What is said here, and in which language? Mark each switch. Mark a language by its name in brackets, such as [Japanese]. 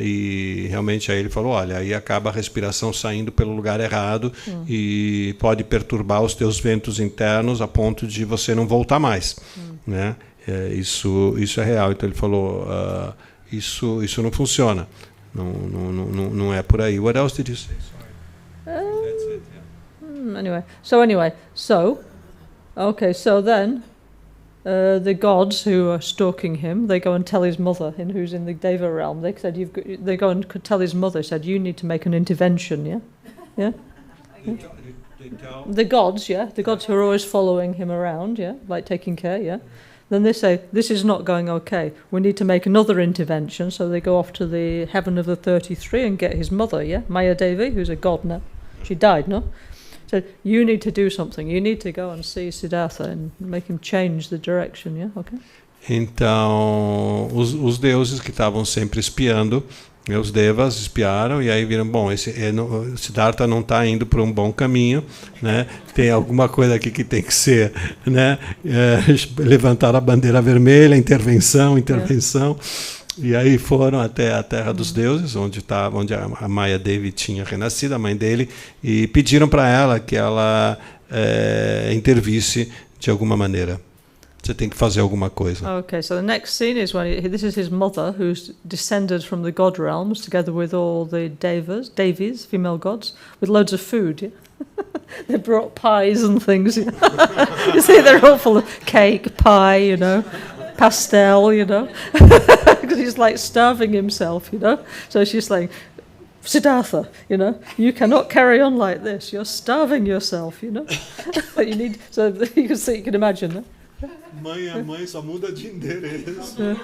[Portuguese] E realmente aí ele falou, olha, aí acaba a respiração saindo pelo lugar errado e pode perturbar os teus ventos internos a ponto de você não voltar mais, né? Isso é real. Então ele falou, isso não funciona, não é por aí. [English] What else did you say? Sorry. That's it, yeah. Anyway, so then the gods who are stalking him, they go and tell his mother, who's in the Deva realm. They go and tell his mother. Said you need to make an intervention. Yeah. The gods, the gods who are always following him around, like taking care, Then they say, this is not going okay. We need to make another intervention. So they go off to the heaven of the 33 and get his mother, Maya Devi, who's a god now. She died, no? So you need to do something. You need to go and see Siddhartha and make him change the direction, okay? [Portuguese] Então, os deuses que estavam sempre espiando, os devas espiaram e aí viram, bom, Siddhartha não está indo para um bom caminho, né? Tem alguma coisa aqui que tem que ser, né? Levantar a bandeira vermelha, intervenção. E aí foram até a terra dos deuses, onde a Maya Devi tinha renascido, a mãe dele, e pediram para ela que ela intervisse de alguma maneira. Você tem que fazer alguma coisa. [English] Okay, so the next scene is this is his mother, who's descended from the god realms, together with all the Devis, female gods, with loads of food. Yeah? They brought pies and things. You see, they're all full of cake, pie, pastel, because he's like starving himself, So she's saying, Siddhartha, you cannot carry on like this. You're starving yourself, But you need. So you can imagine. Huh? [Portuguese] A mãe só muda de endereço.